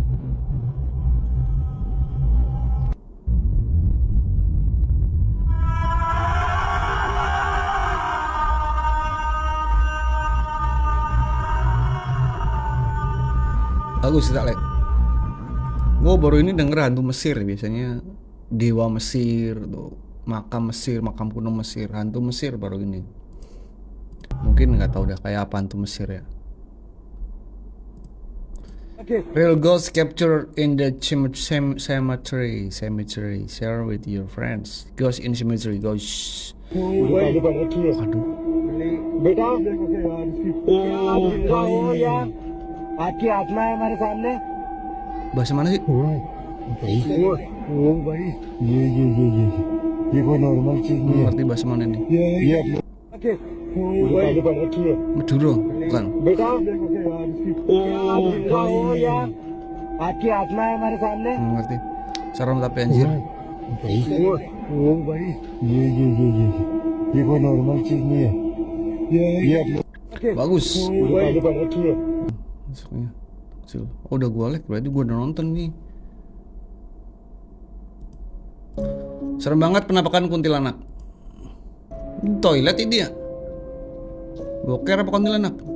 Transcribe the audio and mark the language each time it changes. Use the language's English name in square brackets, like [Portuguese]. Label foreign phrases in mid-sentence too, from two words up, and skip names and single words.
[Indonesian] Bagus tak like. Gue baru ini denger hantu Mesir, biasanya dewa Mesir tuh, makam Mesir, makam kuno Mesir, hantu Mesir baru ini. Mungkin nggak tahu dah kayak apa hantu Mesir ya. [English] Real ghost captured in the cemetery. Share with your friends. Ghost in cemetery. Ghost. [Indonesian] Aduh. [Hindi] बेटा आपकी आत्मा है हमारे सामने। [Indonesian] Bahasa mana sih? [Hindi] ओ भाई ये कोई नॉर्मल चीज नहीं है। [Indonesian] Ngerti bahasa mana nih? [Hindi] ये [Indonesian] Maduro, bukan? [Hindi] बेटा आपकी आत्मा है हमारे सामने। [Indonesian] Ngerti. Serem tapi anjir. [Hindi] ओ भाई ये कोई नॉर्मल चीज नहीं है। ये [Indonesian] Bagus. Masuknya. Oh, udah gua like, berarti gua udah nonton nih. Serem banget penampakan kuntilanak. Toilet ini ya? Boker apa kuntilanak?